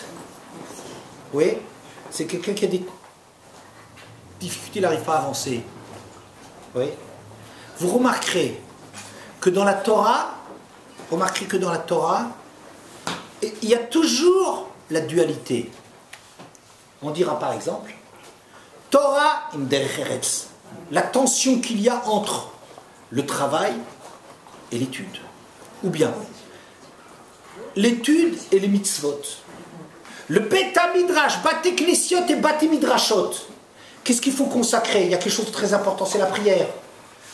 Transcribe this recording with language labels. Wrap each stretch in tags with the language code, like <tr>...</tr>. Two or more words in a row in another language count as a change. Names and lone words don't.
<fr>Oui, c'est quelqu'un qui a des difficultés, il n'arrive pas à avancer. Oui. Vous remarquerez que dans la Torah, il y a toujours la dualité. On dira par exemple,</fr> <he>תורה עם דרך ארץ,</he> <fr>la tension qu'il y a entre le travail et l'étude. Ou bien, l'étude et les mitzvot.</fr> <he>Le בית המדרש, בתי כנסיות et בתי מדרשות.</he> <fr>Qu'est-ce qu'il faut consacrer? Il y a quelque chose de très important, c'est la prière.</fr>